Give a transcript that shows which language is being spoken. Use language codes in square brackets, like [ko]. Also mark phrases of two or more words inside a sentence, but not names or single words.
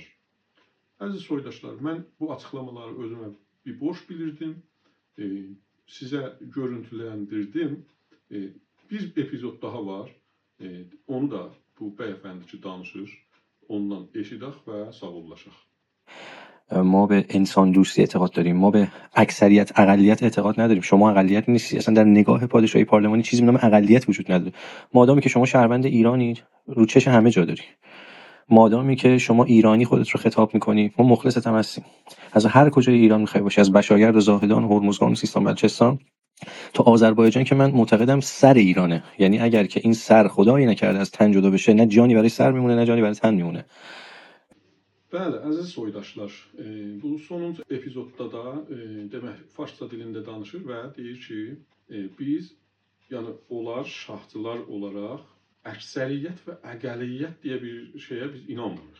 [az] Əziz soydaşlar, mən bu açıqlamaları özümə bir borc bilirdim, sizə görüntüləndirdim. Bir epizod daha var, onu da bu bəyəfəndi ki danışır, ondan eşidək və sağollaşaq. [fa] ما به انسان دوستی اعتقاد داریم، ما به اکثریت اقلیت اعتقاد نداریم. شما اقلیت نیستی، اصلا در نگاه پادشاهی پارلمانی چیزی به نام اقلیت وجود نداره. مادامی که شما شهروند ایرانید، رو چش همه جا داری. مادامی که شما ایرانی خودت رو خطاب میکنی، ما مخلصت هم هستیم. از هر کجای ایران میخوای باشی، از بشایرد و زاهدان و هرمزگان و سیستان بلوچستان تا آذربایجان که من معتقدم سر ایرانه. یعنی اگر که این سر خدایی نکرده از تن جدا بشه، نه جانی برای سر میمونه نه جانی برای تن میمونه. [az] Bəli, əziz soydaşlar, bu sonuncu epizodda da demək farsça dilində danışır və deyir ki, biz, yəni onlar şahçılar olaraq əksəriyyət və əqəliyyət deyə bir şeyə biz inanmırıq.